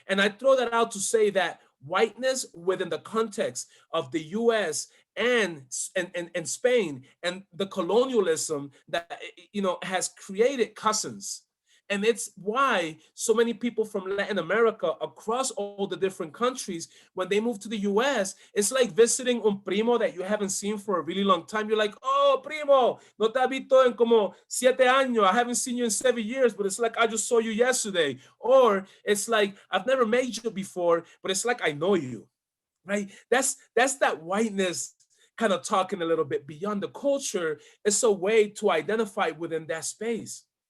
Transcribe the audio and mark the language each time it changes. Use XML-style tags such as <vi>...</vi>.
<en>And I throw that out to say that whiteness within the context of the US and Spain and the colonialism that, has created cousins. And it's why so many people from Latin America across all the different countries, when they move to the US, it's like visiting</en> <es>un primo</es> <en>that you haven't seen for a really long time. You're like, oh,</en> <es>primo, no te ha visto en como 7 años.</es> <en>I haven't seen you in 7 years, but it's like, I just saw you yesterday. Or it's like, I've never met you before, but it's like, I know you, right? That's that whiteness kind of talking a little bit beyond the culture. It's a way to identify within that space.</en>